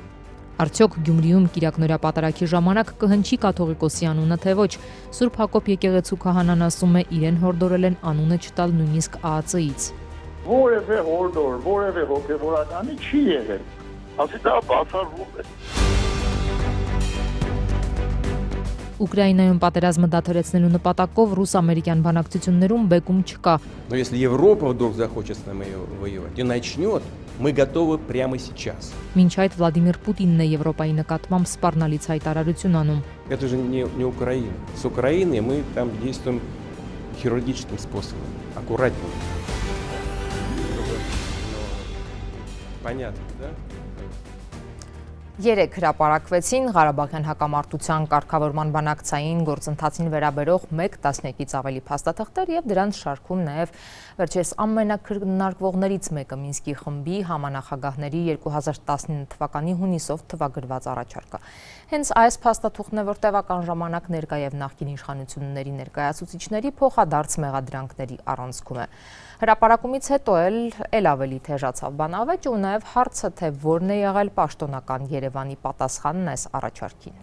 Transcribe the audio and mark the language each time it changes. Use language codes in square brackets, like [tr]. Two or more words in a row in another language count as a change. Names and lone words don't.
[hy] Արդյոք Գյումրիում Կիրակնորյա պատարագի ժամանակ կհնչի կաթողիկոսի անունը թե ոչ։ Սուրբ Հակոբ եկեղեցու քահանան ասում է իրեն հորդորել են անունը չտալ նույնիսկ ԱԱՑ-ից։ Որևէ հորդոր, որևէ հոգևորականի չի եղել։ Ասի դա բացառվում է։ Ուկրաինայում պատերազմը դադարեցնելու նպատակով ռուս-ամերիկյան բանակցություններում բեկում չկա։ [ru] Но если Европа вдруг захочет с нами воевать и начнет, мы готовы прямо сейчас. [hy] Մինչ այդ Վլադիմիր Պուտինն է Եվրոպայի նկատմամբ սպառնալից հայտարարություն անում։ [ru] Это же не Украина. С Украиной мы там действуем хирургическим способом, аккуратнее. Понятно, да? [hy] Երեք հրապարակվեցին Ղարաբաղյան հակամարտության կարգավորման բանակցային գործընթացին վերաբերող 1 տասնյակից ավելի փաստաթղթեր եւ դրանց շարքում նաեւ վերջերս ամենակրկնարկվողներից մեկը Մինսկի խմբի համանախագահների 2019 թվականի հունիսով թվագրված առաջարկը։ Հենց այս փաստաթուղթն է, որ տևական ժամանակ ներկա եւ նախկին իշխանությունների ներկայացուցիչների փոխադարձ մեղադրանքների առանցքում է։ Հրապարակումից հետո էլ ավելի թեժացավ բանավեճը ու նաև հարցը, թե որն է եղել պաշտոնական Երևանի պատասխանն այս առաջարկին։